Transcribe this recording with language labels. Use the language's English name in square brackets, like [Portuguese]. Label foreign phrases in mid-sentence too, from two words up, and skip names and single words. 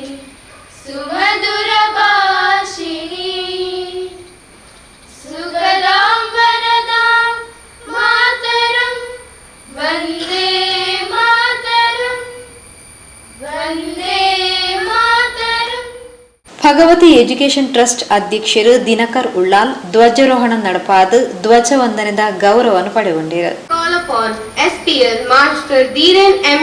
[Sanskrit] सुमधुरभाषिणी सुगदां वरदां मातरं वन्दे मातरं वन्दे मातरम् [Tulu] ಭಗವತಿ ಎಜುಕೇಷನ್ ಟ್ರಸ್ಟ್ ಅಧ್ಯಕ್ಷರು ದಿನಕರ್ ಉಳ್ಳಾಲ್ ಧ್ವಜಾರೋಹಣ ನಡಪಾದ ಧ್ವಜವಂದನದ ಗೌರವವನ್ನು ಪಡೆಗೊಂಡಿರು. [English] Call upon SPL Master Dhiren M.